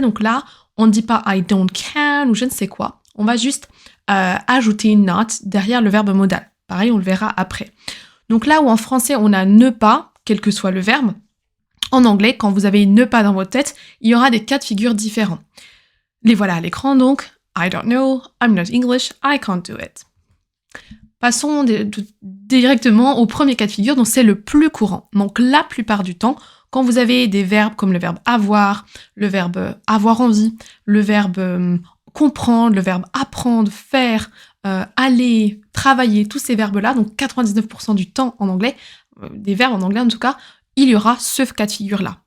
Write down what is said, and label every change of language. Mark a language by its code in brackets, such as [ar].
[fr] Donc là, on ne dit pas [en] I don't can [fr] ou je ne sais quoi. On va juste ajouter not derrière le verbe modal. Pareil, on le verra après. Donc là où en français, on a ne pas, quel que soit le verbe, en anglais, quand vous avez ne pas dans votre tête, il y aura des cas de figure différents. Les voilà à l'écran donc. [en] I don't know, I'm not English, I can't do it. [fr] Passons directement au premier cas de figure, dont c'est le plus courant. Donc la plupart du temps, quand vous avez des verbes comme le verbe avoir, le verbe avoir envie, le verbe comprendre, le verbe apprendre, faire, aller, travailler, tous ces verbes-là, donc 99% du temps en anglais, des verbes en anglais en tout cas, il y aura ce cas de figure-là.